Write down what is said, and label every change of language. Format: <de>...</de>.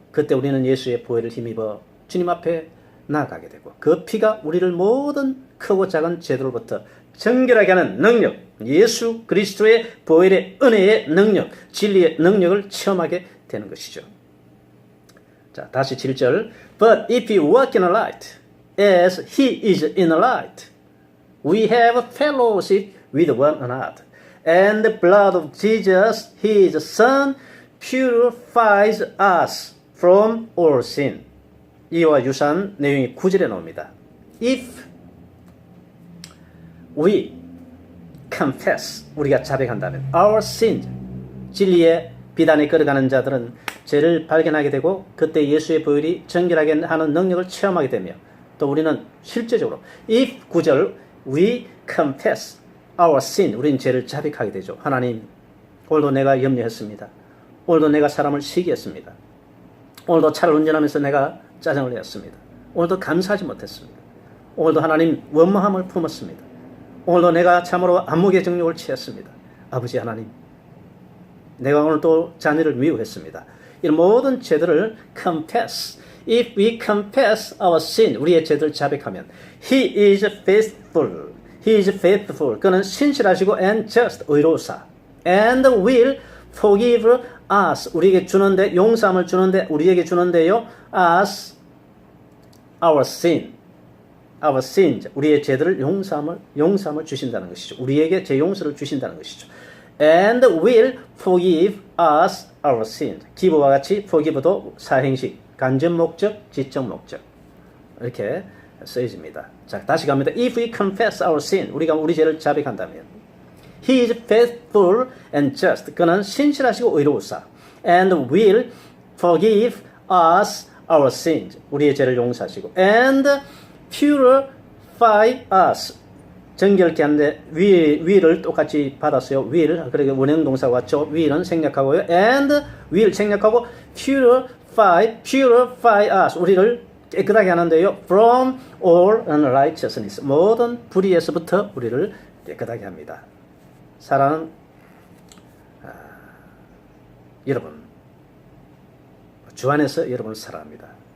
<ko>그때 우리는 예수의 보혈을 힘입어 주님 앞에 나아가게 되고 그 피가 우리를 모든 크고 작은 죄들로부터 정결하게 하는 능력, 예수 그리스도의 보혈의 은혜의 능력, 진리의 능력을 체험하게 되는 것이죠. 자, 다시 7절.</ko> <en>But if you walk in the light, as he is in the light, we have fellowship with one another. And the blood of Jesus, his son, purifies us from all sin.</en> <ko>이와 유사한 내용이 9절에 나옵니다.</ko> <en>If we confess,</en> <ko>우리가 자백한다면</ko> <en>our sins,</en> <ko>진리의 비단에 걸어가는 자들은 죄를 발견하게 되고 그때 예수의 보혈이 정결하게 하는 능력을 체험하게 되며 또 우리는 실제적으로 if 9절</ko> <en>we confess our sin,</en> <ko>우리는 죄를 자백하게 되죠. 하나님, 오늘도 내가 염려했습니다. 오늘도 내가 사람을 시기했습니다. 오늘도 차를 운전하면서 내가 짜증을 냈습니다. 오늘도 감사하지 못했습니다. 오늘도 하나님 원망함을 품었습니다. 오늘도 내가 참으로 안목의 정욕을 취했습니다. 아버지 하나님, 내가 오늘 또 자녀를 미워했습니다. 이런 모든 죄들을 confess.</ko> <en>If we confess our sin,</en> <ko>우리의 죄들을 자백하면</ko> <en>He is faithful. He is faithful.</en> <ko>그는 신실하시고</ko> <en>and just,</en> <ko>의로우사.</ko> <en>And will forgive us.</en> <ko>우리에게 주는데, 용서함을 주는데, 우리에게 주는데요.</ko> <en>As our sin. Our sins.</en> <ko>우리의 죄들을 용서함을 주신다는 것이죠. 우리에게 제 용서를 주신다는 것이죠.</ko> <en>And will forgive us our sins.</en> <ko>기부와 같이 forgive도 사행식, 간접 목적, 지적 목적. 이렇게 쓰여집니다. 자, 다시 갑니다.</ko> <en>If we confess our sin,</en> <ko>우리가 우리 죄를 자백한다면</ko> <en>He is faithful and just.</en> <ko>그는 신실하시고 의로우사.</ko> <en>And will forgive us our sins.</en> <ko>우리의 죄를 용서하시고.</ko> <en>And purify us.</en> <ko>정결케 하는데 will을 똑같이 받았어요.</ko> <en>will.</en> <ko>그러니까 원형 동사가 왔죠. will은 생략하고요.</ko> <en>And will</en> <ko>생략하고</ko> <en>purify us.</en> <ko>우리를 깨끗하게 하는데요.</ko> <en>From all unrighteousness.</en> <ko>모든 불의에서부터 우리를 깨끗하게 합니다. 사랑하는 여러분, 주 안에서 여러분을 사랑합니다.</ko>